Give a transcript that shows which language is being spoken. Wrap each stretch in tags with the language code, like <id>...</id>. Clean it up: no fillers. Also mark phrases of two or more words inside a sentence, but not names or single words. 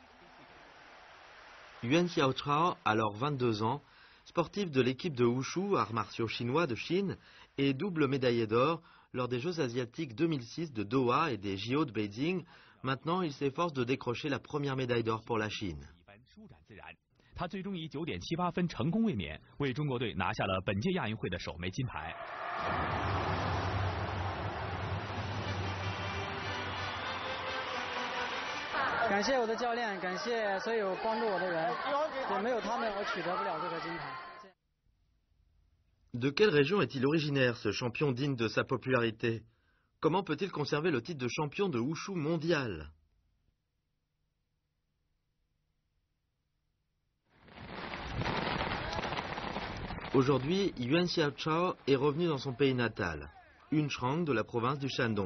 <fr>Yuan Xiaochao, alors 22 ans, sportif de l'équipe de Wushu, arts martiaux chinois de Chine, et double médaillé d'or lors des Jeux asiatiques 2006 de Doha et des JO de Beijing. Maintenant, il s'efforce de décrocher la première médaille d'or pour la Chine.</fr> <zh>他最终以9.78分成功卫冕，为中国队拿下了本届亚运会的首枚金牌。感谢我的教练，感谢所有帮助我的人，也没有他们，我取得不了这个金牌。</zh> <fr>De quelle région est-il originaire, ce champion digne de sa popularité? Comment peut-il conserver le titre de champion de Wushu mondial? Aujourd'hui, Yuan Xiaochao est revenu dans son pays natal, Yunchang de la province du Shandong.</fr>